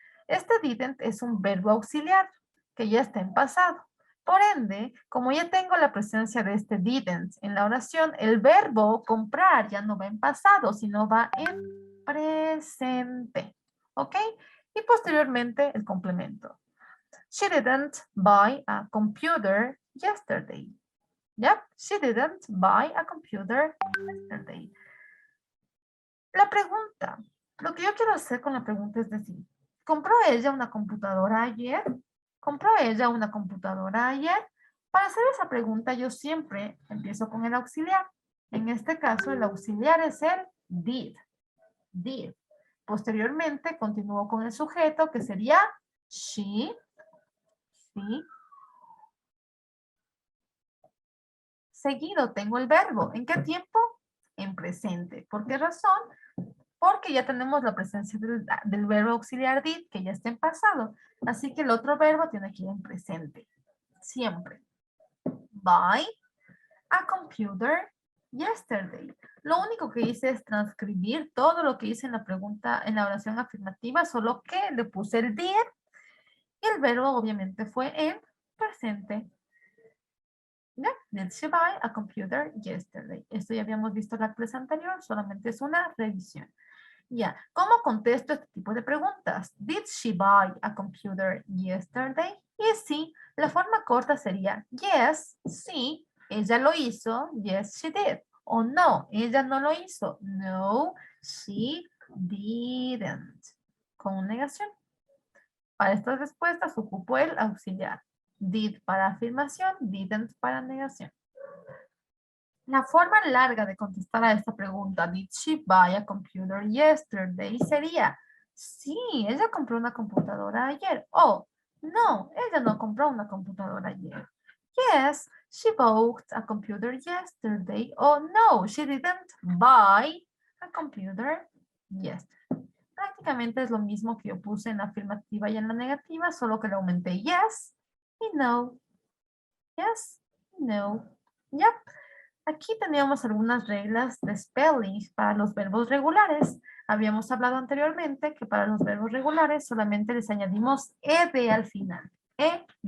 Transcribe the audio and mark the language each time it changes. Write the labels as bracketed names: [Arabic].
[Spanish] Este didn't es un verbo auxiliar que ya está en pasado. Por ende, como ya tengo la presencia de este didn't en la oración, el verbo comprar ya no va en pasado, sino va en presente. ¿Ok? Y posteriormente el complemento. [English] She didn't buy a computer yesterday. Yep, she didn't buy a computer yesterday. [Spanish] La pregunta, lo que yo quiero hacer con la pregunta es decir, ¿compró ella una computadora ayer? ¿Compró ella una computadora ayer? Para hacer esa pregunta yo siempre empiezo con el auxiliar. En este caso el auxiliar es el did. Did. Posteriormente continúo con el sujeto que sería she. Sí. Seguido tengo el verbo. ¿En qué tiempo? En presente. ¿Por qué razón? Porque ya tenemos la presencia del verbo auxiliar did, que ya está en pasado. Así que el otro verbo tiene que ir en presente. Siempre. [English] Buy a computer yesterday. [Spanish] Lo único que hice es transcribir todo lo que hice en la pregunta, en la oración afirmativa, solo que le puse el did y el verbo obviamente fue en presente. ¿Ya? [English] Did she buy a computer yesterday? [Spanish] Esto ya habíamos visto en la clase anterior, solamente es una revisión. Ya, ¿cómo contesto este tipo de preguntas? [English] Did she buy a computer yesterday? [Spanish] Y sí, la forma corta sería yes, sí, ella lo hizo, [English] yes, she did. [Spanish] O no, ella no lo hizo, [English] no, she didn't. [Spanish] Con negación. Para estas respuestas ocupo el auxiliar. Did para afirmación, didn't para negación. La forma larga de contestar a esta pregunta, [English] did she buy a computer yesterday, [Spanish] sería, sí, ella compró una computadora ayer. O, no, ella no compró una computadora ayer. [English] Yes, she bought a computer yesterday. O, no, she didn't buy a computer yesterday. [Spanish] Prácticamente es lo mismo que yo puse en la afirmativa y en la negativa, solo que le aumenté yes y no. Yes, no. Yep. Aquí teníamos algunas reglas de spelling para los verbos regulares. Habíamos hablado anteriormente que para los verbos regulares solamente les añadimos ed al final. Ed.